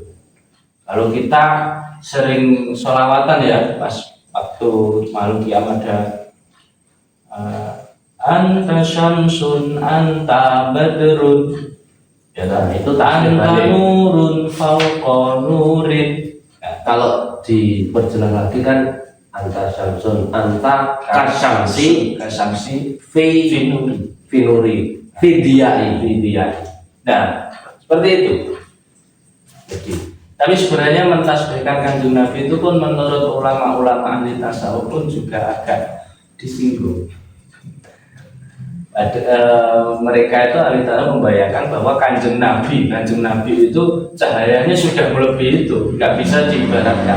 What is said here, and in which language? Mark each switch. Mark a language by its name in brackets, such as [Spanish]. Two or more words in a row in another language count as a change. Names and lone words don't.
[Indonesian] Kalau kita sering sholawatan ya, pas waktu malam kiamat ada [Arabic] أنت شمس أنت بدر, [Indonesian] ya, itu [Arabic] أنت نور فوق نور. [Indonesian] Nah, kalau diperjelas lagi kan [Arabic] أنت شمس أنت كالشمس في النور في الضياء. [Indonesian] Nah, seperti itu. Jadi, tapi sebenarnya mentasbihkan Kanjeng Nabi itu pun menurut ulama-ulama ahli tasawuf pun juga agak disinggung. Mereka itu ahli tasawuf membayangkan bahwa Kanjeng Nabi itu cahayanya sudah melebihi itu, nggak bisa diibaratkan.